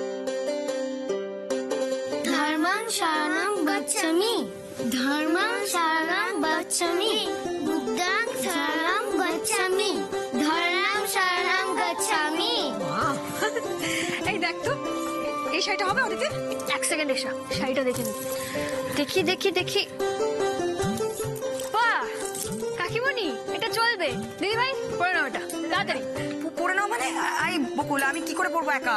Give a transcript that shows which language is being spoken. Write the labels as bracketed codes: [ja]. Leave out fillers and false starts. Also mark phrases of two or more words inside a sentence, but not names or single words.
[pi] ধর্মং শরণং গচ্ছামি, ধর্মং শরণং গচ্ছামি, বুদ্ধাং শরণং গচ্ছামি, ধর্মং শরণং গচ্ছামি। [bn] এই দেখ তো, এই শাড়িটা হবে ওদিকে? এক সেকেন্ড এসা, শাড়িটা দেখে নি। দেখি দেখি দেখি, বাহ কাকিমণি, এটা চলবে। দিদি ভাই পরে নাও এটা তাড়াতাড়ি। পরে নাও মানে? আই বকুল, আমি কি করে পড়বো একা?